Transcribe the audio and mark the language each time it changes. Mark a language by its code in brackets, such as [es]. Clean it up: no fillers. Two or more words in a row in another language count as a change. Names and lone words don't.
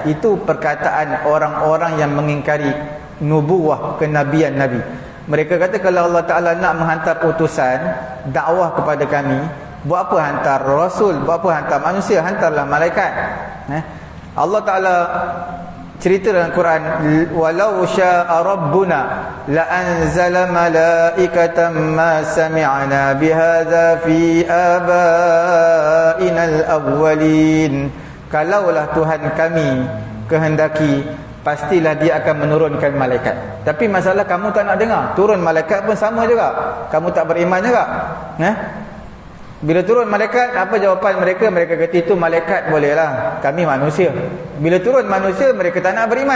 [ms] Itu perkataan orang-orang yang mengingkari nubuwah, kenabian Nabi. Mereka kata kalau Allah Ta'ala nak menghantar utusan dakwah kepada kami, buat apa hantar Rasul, buat apa hantar manusia, hantarlah malaikat. Allah Ta'ala cerita dalam Quran, [ar] ولو شاء ربنا لأنزل ملائكة ما سمعنا بهذا في آبائنا الأولين. [ms] Kalaulah Tuhan kami kehendaki, pastilah dia akan menurunkan malaikat. Tapi masalah kamu tak nak dengar. Turun malaikat pun sama juga, kamu tak beriman juga. Bila turun malaikat, apa jawapan mereka? Mereka kata itu malaikat bolehlah, kami manusia. Bila turun manusia, mereka tak nak beriman.